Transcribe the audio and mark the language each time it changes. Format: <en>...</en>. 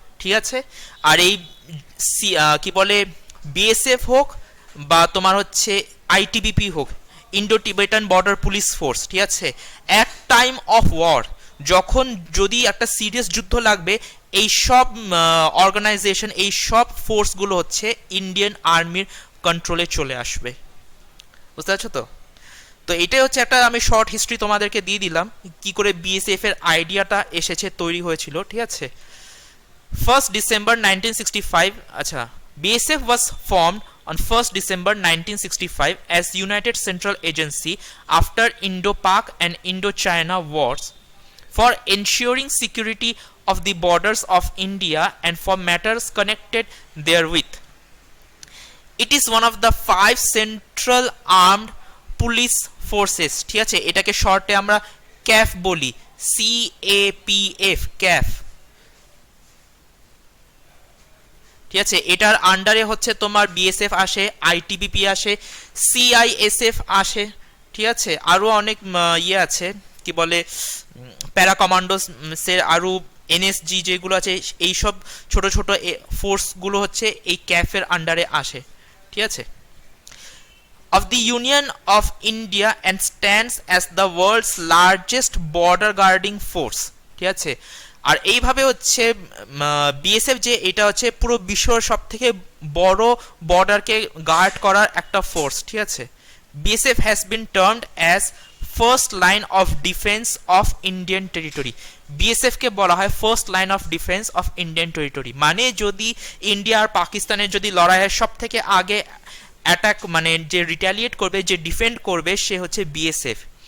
<bn>ঠিক আছে, আর এই কি বলে বিএসএফ হোক বা তোমার হচ্ছে আইটিবিপি হোক, Indo Tibetan border police force, ঠিক আছে, অ্যাট টাইম অফ ওয়ার, যখন যদি একটা সিরিয়াস যুদ্ধ লাগবে, এই সব অর্গানাইজেশন, এই সব ফোর্সগুলো হচ্ছে ইন্ডিয়ান আর্মির কন্ট্রোলে চলে আসবে। বুঝতে পারছো তো? তো এটাই হচ্ছে একটা আমি শর্ট হিস্ট্রি তোমাদেরকে দিয়ে দিলাম কি করে বিএসএফ এর আইডিয়াটা এসেছে, তৈরি হয়েছিল। ঠিক আছে,</bn> <en>1st December 1965, আচ্ছা, BSF was formed on 1st December 1965 as United Central Agency after Indo-Pak and Indo-China wars for ensuring security of the borders of India and for matters connected therewith. It is one of the 5 central armed police forces, ঠিক আছে,</en> <bn>এটাকে শর্টে আমরা cafe বলি,</bn> <en>CAPF, ক্যাফ।</en> <bn>ঠিক আছে, এটার আন্ডারে হচ্ছে তোমার বিএসএফ আসে, আইটিবিপি আসে, সিআইএসএফ আসে, ঠিক আছে, আরও অনেক ইয়ে আছে, কি বলে প্যারা কমান্ডোসের আরও এনএসজি যেগুলো আছে, এইসব ছোট ছোট ফোর্সগুলো হচ্ছে এই ক্যাফের আন্ডারে আসে। ঠিক আছে,</bn> <en>of the Union of India and stands as the world's largest border guarding force।</en> <bn>ঠিক আছে, আর এইভাবে হচ্ছে বিএসএফ যে এটা হচ্ছে পুরো বিশ্বের সব থেকে বড় বর্ডারকে গার্ড করার একটা ফোর্স। ঠিক আছে,</bn> <en>BSF has been termed as first line of defence of Indian territory.</en> <bn>BSF কে বলা হয়</bn> <en>first line of defence of Indian territory,</en> <bn>মানে যদি ইন্ডিয়া আর পাকিস্তানের যদি লড়াই হয়, সব থেকে আগে অ্যাটাক মানে যে রিটালিয়েট করবে, যে ডিফেন্ড করবে, সে হচ্ছে বিএসএফ।</bn>